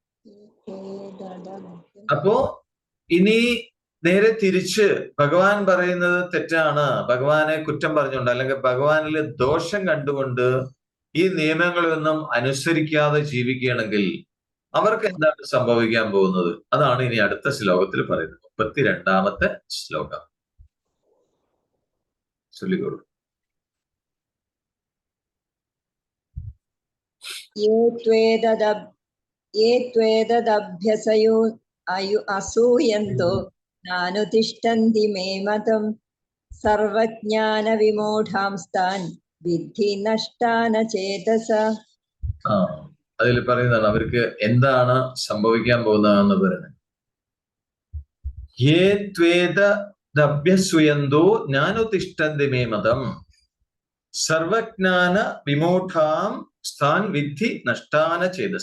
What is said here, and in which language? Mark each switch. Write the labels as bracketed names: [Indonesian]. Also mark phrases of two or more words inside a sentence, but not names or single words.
[Malayalam] അപ്പോ ഇനി നേരെ തിരിച്ച് ഭഗവാൻ പറയുന്നത് തെറ്റാണ്, ഭഗവാനെ കുറ്റം പറഞ്ഞുകൊണ്ട് അല്ലെങ്കിൽ ഭഗവാനിൽ ദോഷം കണ്ടുകൊണ്ട് ഈ നിയമങ്ങളൊന്നും അനുസരിക്കാതെ ജീവിക്കുകയാണെങ്കിൽ അവർക്ക് എന്താണ് സംഭവിക്കാൻ പോകുന്നത്? അതാണ് ഇനി അടുത്ത ശ്ലോകത്തിൽ പറയുന്നത്. 32ാമത്തെ ശ്ലോകം ചൊല്ലിക്കോളൂ. [Sanskrit] ये त्वेतदभ्यसयो असूयन्तो नानुतिष्ठन्ति मे मतम् സർവജ്ഞാനവിമൂഢാംസ്താൻ വിദ്ധി നഷ്ടാന ചേതസ. [Malayalam] അതിൽ പറയുന്നതാണ് അവർക്ക് എന്താണ് സംഭവിക്കാൻ പോകുന്നതെന്ന് പറയുന്നത്. [Sanskrit] യേ ത്വേതദഭ്യസൂയന്തോ നാനുതിഷ്ഠന്തി മേ മതം സർവജ്ഞാന വിമൂഢാം സ്ഥാൻ വിദ്ധി നഷ്ടാന ചേതസ.